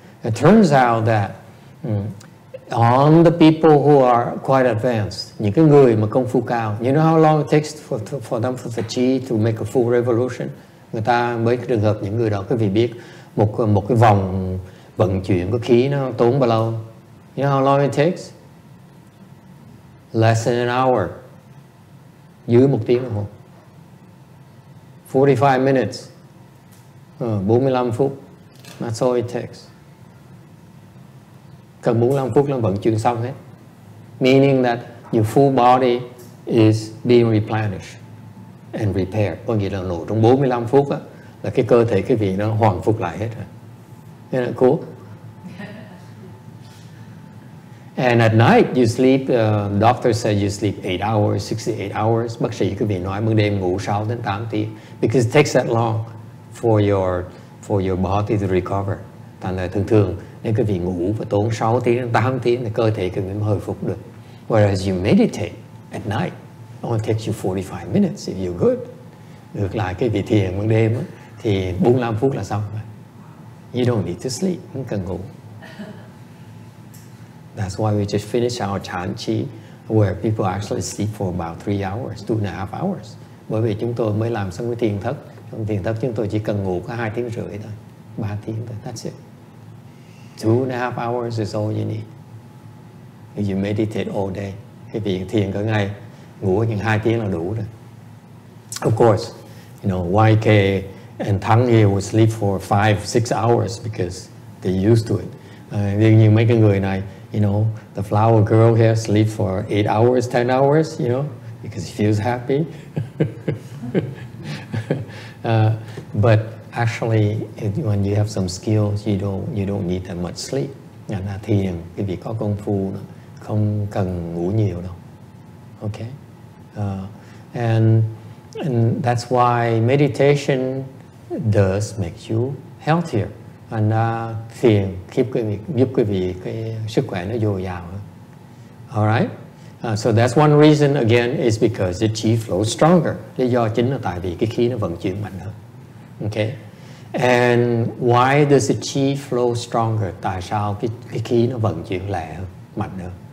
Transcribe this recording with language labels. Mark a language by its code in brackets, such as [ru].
[en] It turns out that on the people who are quite advanced, [vi] những cái người mà công phu cao, [en] you know how long it takes for them for the chi to make a full revolution? [vi] Người ta mấy cái trường hợp những người đó quý vị biết một cái vòng vận chuyển của khí nó tốn bao lâu? [en] You know how long it takes? Less than an hour. [vi] Dưới 1 tiếng đồng hồ. [en] 45 minutes. [vi] 45 phút. [en] That's all it takes. [vi] Cần 45 phút là vận chuyển xong hết. [en] Meaning that your full body is being replenished and repaired. [vi] Có nghĩa là nổ trong 45 phút á, là cái cơ thể cái vị nó hoàn phục lại hết rồi. [en] Isn't that cool? And at night you sleep, doctor said you sleep 8 hours, 68 hours. [vi] Bác sĩ quý vị nói ban đêm ngủ 6 đến 8 tiếng. [en] Because it takes that long for your body to recover. [vi] Thành ra thường nếu quý vị ngủ và tốn 6 tiếng đến 8 tiếng thì cơ thể quý vị mới hồi phục được. [en] Whereas you meditate at night, it only takes you 45 minutes if you're good. [vi] Ngược lại cái vị thiền ban đêm đó, thì 45 phút là xong rồi. [en] You don't need to sleep, [vi] không cần ngủ. [en] That's why we just finished our Chan Chi, where people actually sleep for about 3 hours, 2.5 hours. [vi] Bởi vì chúng tôi mới làm xong cái thiền thất. Trong thiền thất chúng tôi chỉ cần ngủ có 2 tiếng rưỡi thôi, 3 tiếng thôi, [en] that's it. 2.5 hours is all you need. If you meditate all day, [vi] cái việc thiền cả ngày, ngủ chừng 2 tiếng là đủ rồi. [en] Of course, you know, YK and Thắng here would sleep for 5-6 hours because they're used to it. [vi] Đương nhiên mấy cái người này, [en] you know, the flower girl here sleeps for 8 hours, 10 hours, you know, because he feels happy. But actually, when you have some skills, you don't need that much sleep. [vi] Là thiền, cái việc có công phu không cần ngủ nhiều đâu. [en] Okay, and that's why meditation does make you healthier. [vi] And thiền giúp quý vị cái sức khỏe nó dồi dào hơn. [en] Alright, so that's one reason again is because the chi flows stronger. [vi] Lý do chính là tại vì cái khí nó vận chuyển mạnh hơn. [en] Okay, and why does the chi flow stronger? [vi] Tại sao cái khí nó vận chuyển lẹ hơn, mạnh hơn?